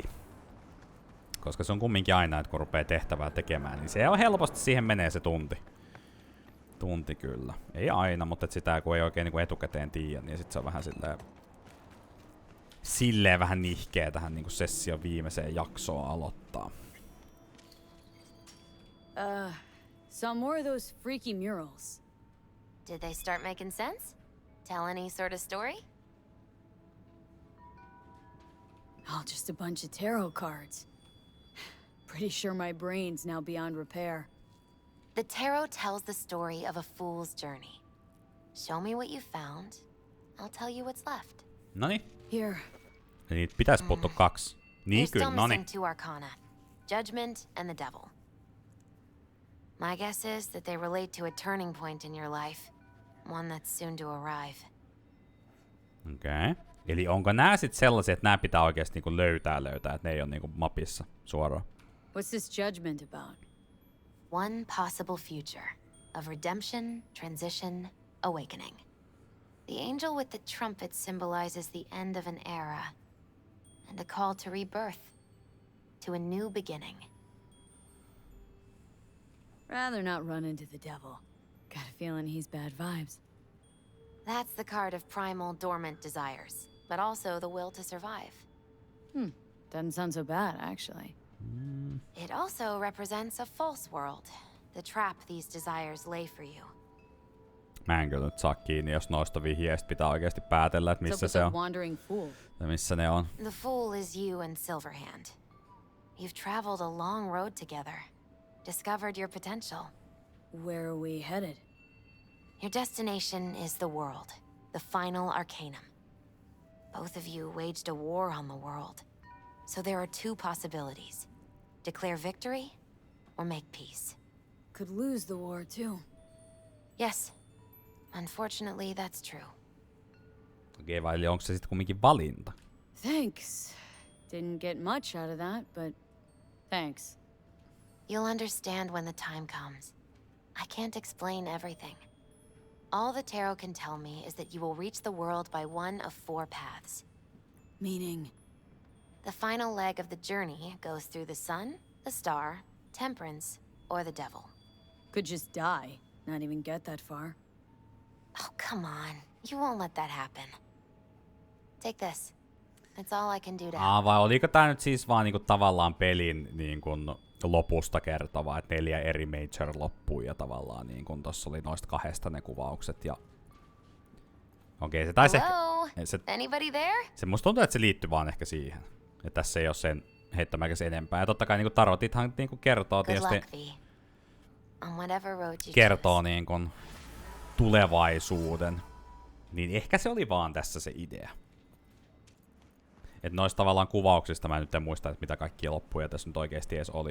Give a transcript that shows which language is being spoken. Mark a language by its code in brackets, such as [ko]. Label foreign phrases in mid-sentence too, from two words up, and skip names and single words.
[fi] Koska se on kumminkin aina, että kun rupee tehtävää tekemään, niin se on helposti siihen menee se tunti. Tunti kyllä. Ei aina, mutta et sitä kun ei oikein niinku etukäteen tiedä, niin sit se on vähän silleen vähän nihkeä tähän niinku session viimeiseen jaksoon aloittaa. [en] Some more of those freaky murals. Did they start making sense? Tell any sort of story? Oh, just a bunch of tarot cards. Pretty sure my brain's now beyond repair. The tarot tells the story of a fool's journey. Show me what you found. I'll tell you what's left. [fi] Noniin. [en] Here. [fi] Niitä pitäis puuttua 2. Niin [en] You're [fi] kyllä, [en] still [fi] noniin. [en] missing 2 arcana. Judgment and the devil. My guess is that they relate to a turning point in your life. One that's soon to arrive. [fi] Okei. Eli onko nää sit sellaisia, että nää pitää oikeesti niinku löytää, että ne ei oo niinku mapissa suoraan? [en] What's this judgment about? One possible future of redemption, transition, awakening. The angel with the trumpet symbolizes the end of an era and a call to rebirth, to a new beginning. Rather not run into the devil. Got a feeling he's bad vibes. That's the card of primal dormant desires, but also the will to survive. Doesn't sound so bad, actually. It also represents a false world, the trap these desires lay for you. [fi] Mä en kyllä nyt saa kiinni, jos noista vihjeistä pitää oikeesti päätellä, että missä se on. [en] Wandering fool. [fi] Ja missä ne on. [en] The fool is you and Silverhand. You've traveled a long road together, discovered your potential. Where are we headed? Your destination is the world, the final arcanum. Both of you waged a war on the world. So there are two possibilities. Declare victory, or make peace. Could lose the war, too. Yes. Unfortunately, that's true. [fi] Okei, vai eli onko se sitten kumminkin valinta? [en] Thanks. Didn't get much out of that, but thanks. You'll understand when the time comes. I can't explain everything. All the tarot can tell me is that you will reach the world by one of 4 paths. Meaning? The final leg of the journey goes through the sun, the star, temperance, or the devil. Could just die. Not even get that far. Oh, come on. You won't let that happen. Take this. It's all I can do to help. [fi] Vai oliko tää nyt siis vaan niinku tavallaan pelin niinku lopusta kertova, että 4 eri major-loppui ja tavallaan niinku tossa oli noista 2 ne kuvaukset ja... Okei, se taisi ehkä... [en] Anybody there? [fi] Se musta tuntuu, että se liittyy vaan ehkä siihen. Ja tässä ei oo sen heittämäkäs enempää. Ja totta kai niinku tarotithan niinku kertoo tietysti... Kertoo niinku tulevaisuuden. Niin ehkä se oli vaan tässä se idea. Et noista tavallaan kuvauksista mä nyt en muista, että mitä kaikkia loppuja tässä nyt oikeesti edes oli.